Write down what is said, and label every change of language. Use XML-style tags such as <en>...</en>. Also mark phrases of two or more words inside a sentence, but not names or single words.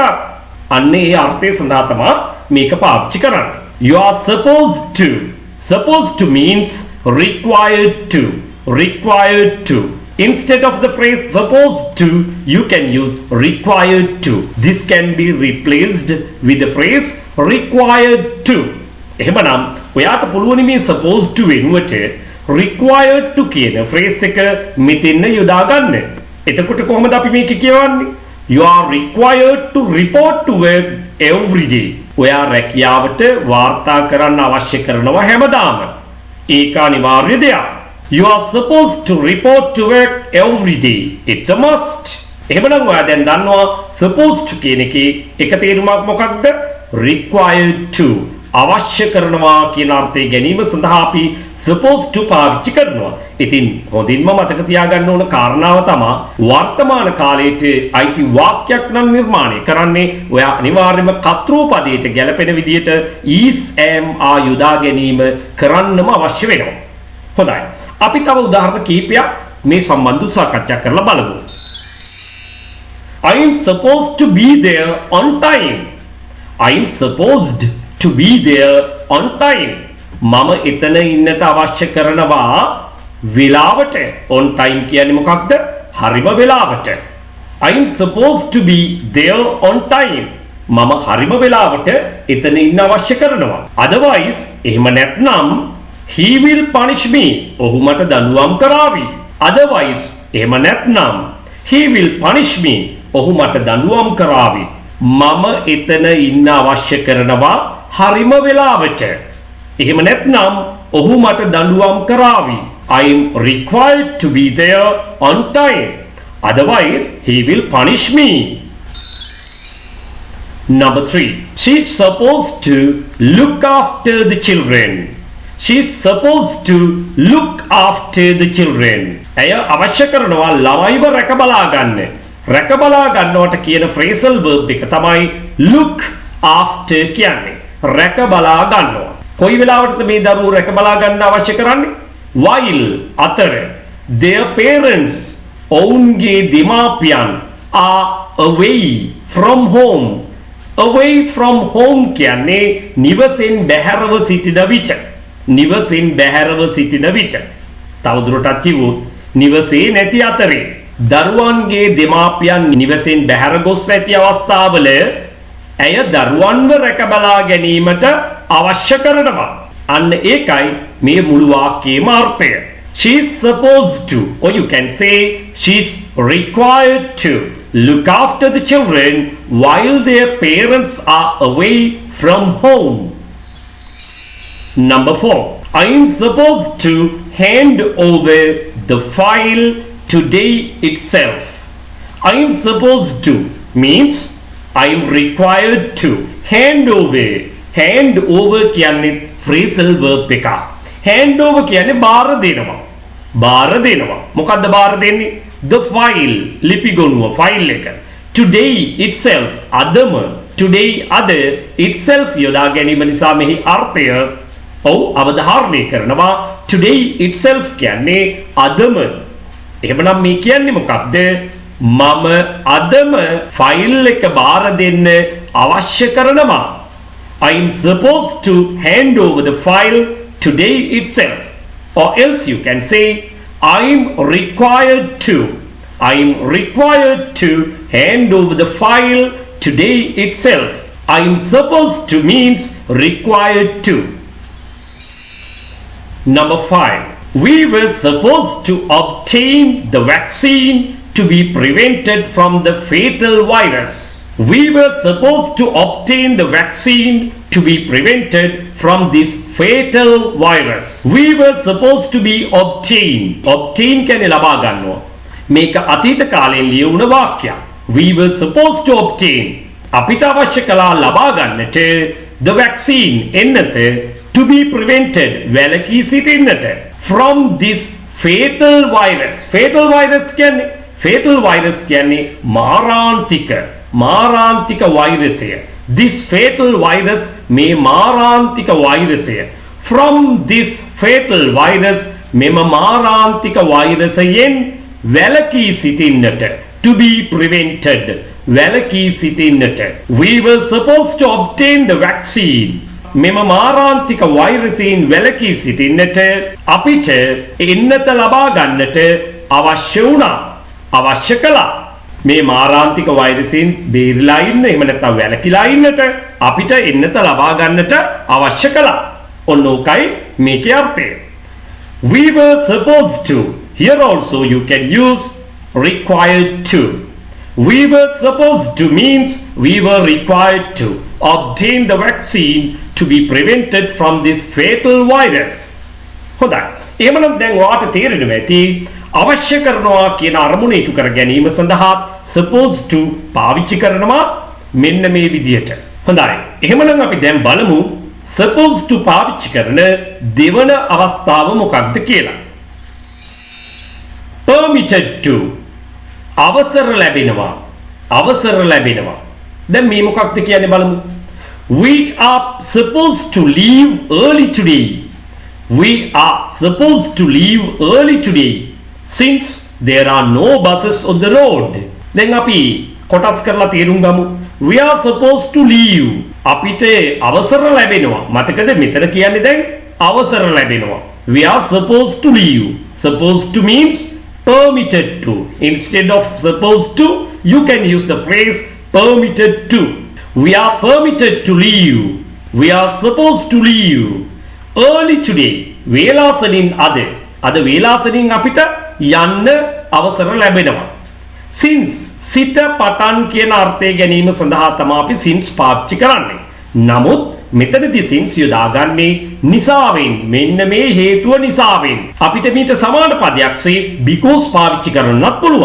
<si>අන්න ඒ අර්ථය සඳහා තමයි මේක පාවිච්චි කරන්නේ.</si> <en>You are supposed to. Supposed to means required to. Instead of the phrase supposed to, you can use required to. This can be replaced with the phrase required to.</en> <si>එහෙමනම් ඔයාට පුළුවන් මේ</si> <en>supposed to</en> <si>වෙනුවට</si> <en>required to</en> <si>කියන phrase එක මෙතෙන්න යොදා ගන්න. එතකොට කොහොමද අපි මේක කියවන්නේ?</si> <en>You are required to report to work every day.</en> <si>ඔයා රැකියාවට වාර්තා කරන්න අවශ්‍ය කරනවා හැමදාම. ඒක අනිවාර්ය දෙයක්.</si> <en>You are supposed to report to work every day. It's a must.</en> <si>එහෙමනම් ඔයා දැන් දන්නවා</si> <en>supposed to</en> <si>කියන එකේ එක තේරුමක් මොකක්ද?</si> <en>Required to.</en> <si>අවශ්‍ය කරනවා කියන අර්ථය ගැනීම සඳහා අපි</si> <en>supposed to</en> <si>පාවිච්චි කරනවා. ඉතින් හොඳින්ම මතක තියාගන්න ඕන කාරණාව තමයි වර්තමාන කාලයට අයිති වාක්‍යයක් නම් නිර්මාණය කරන්නේ ඔයා අනිවාර්යයෙන්ම කර්තෘ පදයට ගැලපෙන විදිහට</si> <en>is am are</en> <si>යොදා ගැනීම කරන්නම අවශ්‍ය වෙනවා. හොඳයි. අපි තව උදාහරණ කිහිපයක් මේ සම්බන්ධව සාකච්ඡා කරලා බලමු.</si> <en>I am supposed to be there on time. I am supposed to be there on time.</en> <si>මම එතන ඉන්නට අවශ්‍ය කරනවා වෙලාවට.</si> <en>on time</en> <si>කියන්නේ මොකක්ද? හරිම වෙලාවට.</si> <en>I am supposed to be there on time.</en> <si>මම හරිම වෙලාවට එතන ඉන්න අවශ්‍ය කරනවා.</si> <en>otherwise</en> <si>එහෙම නැත්නම්</si> <en>he will punish me.</en> <si>ඔහු මට දඬුවම් කරાવી. otherwise එහෙම නැත්නම්</si> <en>he will punish me.</en> <si>ඔහු මට දඬුවම් කරાવી. මම එතන ඉන්න අවශ්‍ය කරනවා හරිම වෙලාවට. එහෙම නැත්නම් ඔහු මට දඬුවම් කරાવી.</si> <en>I am required to be there on time. Otherwise he will punish me. Number 3. She is supposed to look after the children. She is supposed to look after the children.</en> <si>එය අවශ්‍ය කරනවා ළමයිව රැකබලා ගන්න. රැකබලා ගන්නවට කියන</si> <en>phrasal verb</en> <si>එක තමයි</si> <en>look after</en> <si>කියන්නේ. රැකබලා ගන්නවා. කොයි වෙලාවටද මේ දරුවෝ රැකබලා ගන්න අවශ්‍ය කරන්නේ?</si> <en>while අතර their parents</en> <si>ඔවුන්ගේ දෙමාපියන්</si> <en>are away from home. away from home</en> <si>කියන්නේ නිවසෙන් බැහැරව සිටින විට. නිවසෙන් බැහැරව සිටින විට. තවදුරටත් කිව්වොත් නිවසේ නැති අතරේ දරුවන්ගේ දෙමාපියන් නිවසෙන් බැහැර ගොස් නැති අවස්ථාවල ඇය දරුවන්ව රැකබලා ගැනීමට අවශ්‍ය කරනවා. අන්න ඒකයි මේ මුළු වාක්‍යයේම අර්ථය.</si> <en>She is supposed to, or you can say she is required to look after the children while their parents are away from home. Number 4. I am supposed to hand over the file today itself. I am supposed to means I am required to hand over. hand over කියන්නේ phrasal verb එක. hand over</en> <si>කියන්නේ බාර දෙනවා. බාර දෙනවා. මොකද්ද බාර දෙන්නේ?</si> <en>the file</en> <si>ලිපි ගොනුව file එක.</si> <en>today itself</en> <si>අදම today අද itself යොදා ගැනීම නිසා මෙහි අර්ථය අවධාරණය කරනවා</si> <en>today itself</en> <si>කියන්නේ අදම. එහෙමනම් මේ කියන්නේ මොකක්ද? මම අදම ෆයිල් එක බාර දෙන්න අවශ්‍ය කරනවා.</si> <en>I am supposed to hand over the file today itself. Or else you can say I am required to. I am required to hand over the file today itself. I am supposed to means required to. Number 5. We were supposed to obtain the vaccine to be prevented from the fatal virus. We were supposed to obtain the vaccine to be prevented from this fatal virus. We were supposed to be obtained.</en> <si>Obtain කියන්නේ ලබා ගන්නවා. මේක අතීත කාලයෙන් ලියවුණ වාක්‍යයක්.</si> <en>We were supposed to obtain.</en> <si>අපිට අවශ්‍ය කළා ලබා ගන්නට</si> <en>the vaccine එන්නත to be prevented</en> <si>වැළකී සිටින්නට</si> <en>from this fatal virus. fatal virus</en> <si>කියන්නේ මාරාන්තික වෛරසය.</si> <en>this fatal virus</en> <si>මේ මාරාන්තික වෛරසය.</si> <en>from this fatal virus</en> <si>මෙම මාරාන්තික වෛරසයෙන් වැළකී සිටින්නට</si> <en>to be prevented</en> <si>වැළකී සිටින්නට.</si> <en>we were supposed to obtain the vaccine.</en> <si>මෙම මාරාන්තික වෛරසයෙන් වැළකී සිටින්නට අපිට එන්නත ලබා ගන්නට අවශ්‍ය වුණා. අවශ්‍ය කළා. මේ මාරාන්තික වෛරසයෙන් බේරිලා ඉන්න එහෙම නැත්නම් වැළකීලා ඉන්නට අපිට එන්නත ලබා ගන්නට අවශ්‍ය කළා. ඔන්න ඕකයි මේකේ අර්ථය.</si> <en>We were supposed to. Here also you can use required to. We were supposed to means we were required to obtain the vaccine to be prevented from this fatal virus.</en> <si>හොඳයි. එහෙමනම් දැන් ඔයාට තේරෙනවා ඇති අවශ්‍ය කරනවා කියන අරමුණ ඉටු කර ගැනීම සඳහා</si> <en>supposed to</en> <si>පාවිච්චි කරනවා මෙන්න මේ විදියට. හොඳයි. එහෙමනම් අපි දැන් බලමු</si> <en>supposed to</en> <si>පාවිච්චි කරන දෙවන අවස්ථාව මොකක්ද කියලා.</si> <en>permitted to</en> <si>අවසර ලැබෙනවා. අවසර ලැබෙනවා. දැන් මේ මොකක්ද කියන්නේ බලමු.</si> <en>We are supposed to leave early today. We are supposed to leave early today since there are no buses on the road.</en> <si>දැන් අපි කොටස් කරලා තේරුම් ගමු.</si> <en>We are supposed to leave.</en> <si>අපිට අවසර ලැබෙනවා. මතකද මෙතන කියන්නේ දැන් අවසර ලැබෙනවා.</si> <en>We are supposed to leave. Supposed to means permitted to. Instead of supposed to, you can use the phrase permitted to. We are permitted to leave. We are supposed to leave early today.</en> <si>වේලාසනින් අද වේලාසනින් අපිට යන්න අවසර ලැබෙනවා. Since සිට පටන් කියන අර්ථය ගැනීම සඳහා තමයි අපි since පාවිච්චි කරන්නේ. නමුත් මෙතනදී since යොදාගන්නේ නිසාවෙන්. මෙන්න මේ හේතුව නිසාවෙන්. අපිට මීට සමාන පදයක්සේ because පාවිච්චි කරන්නත් පුළුවන්.</si>